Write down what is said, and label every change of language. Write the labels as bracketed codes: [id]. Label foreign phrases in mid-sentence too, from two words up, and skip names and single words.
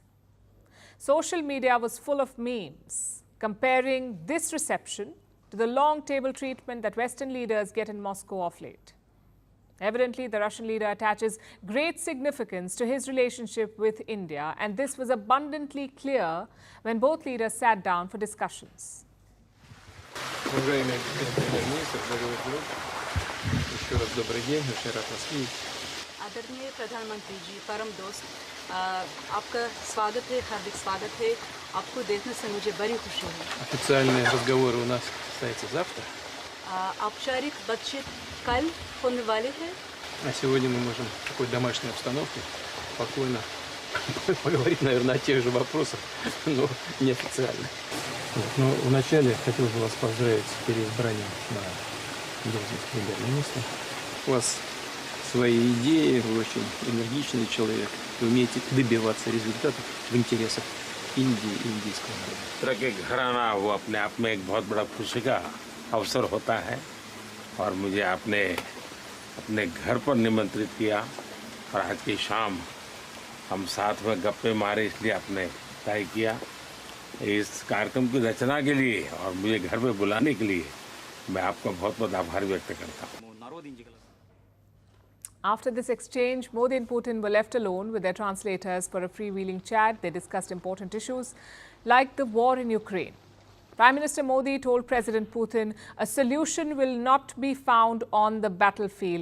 [en] Social media was full of memes comparing this reception to the long table treatment that Western leaders get in Moscow of late. Evidently, the Russian leader attaches great significance to his relationship with India, and this was abundantly clear when both leaders sat down for discussions. [hi] आदरणीय प्रधानमंत्री जी, परम दोस्त, आपका स्वागत है, हार्दिक स्वागत है। आपको देखने से मुझे बड़ी खुशी है। [ru] Официальные разговоры у нас состоятся завтра. [hi] औपचारिक बातचीत कल होने वाली है। [ru] А сегодня мы можем в такой домашней обстановке спокойно поговорить, наверное, о тех же вопросах, но неофициально. Но вначале хотел бы вас поздравить с переизбранием на должность премьер-министра. У вас свои идеи, вы очень энергичный человек, вы умеете добиваться результатов в интересах Индии и индийского народа. [hi] तरह के घर आना वो अपने आप में एक बहुत बड़ा खुशी का अवसर होता है और मुझे आपने अपने घर पर निमंत्रित किया और आज की शाम हम साथ में गप्पे मारे, इसलिए आपने तय किया। इस कार्यक्रम की रचना के लिए और मुझे घर पे बुलाने के लिए मैं आपका बहुत बहुत आभार व्यक्त करता हूँ। [en] After this exchange, Modi and Putin were left alone with their translators for a freewheeling chat. They discussed important issues like the war in Ukraine. Prime Minister Modi told President Putin a solution will not be found on the battlefield.